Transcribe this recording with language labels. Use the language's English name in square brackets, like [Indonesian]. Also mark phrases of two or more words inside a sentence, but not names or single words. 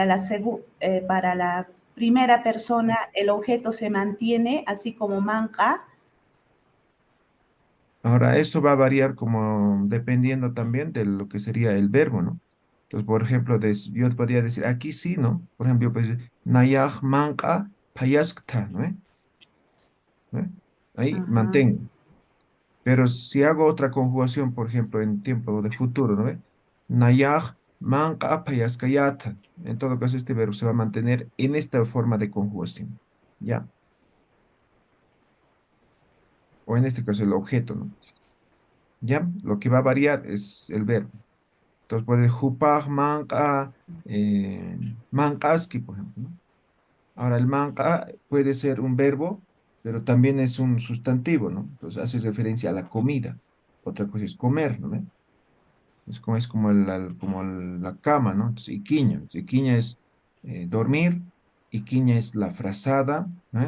[Spanish] para la primera persona, el objeto se mantiene así como manca. Ahora, esto va a variar como dependiendo también de lo que sería el verbo, ¿no? Entonces, por ejemplo, yo podría decir aquí sí, ¿no? Por ejemplo, pues, [Aymara] nayaj manka payaskta, [Spanish] ¿no? ¿Eh? Ahí Ajá. mantengo. Pero si hago otra conjugación, por ejemplo, en tiempo de futuro, ¿no ve? [Aymara] Nayaj manka payaskayata. [Spanish] En todo caso, este verbo se va a mantener en esta forma de conjugación, ¿ya? O en este caso el objeto, ¿no? ¿Ya? Lo que va a variar es el verbo. Entonces puede [Aymara] jupaj, manca, mancaski, [Spanish] por ejemplo, ¿no? Ahora, el manca puede ser un verbo, pero también es un sustantivo, ¿no? Entonces hace referencia a la comida. Otra cosa es comer, ¿no? Es como, como la cama, ¿no? Entonces, iquiña. Iquiña es dormir, iquiña es la frazada, ¿eh?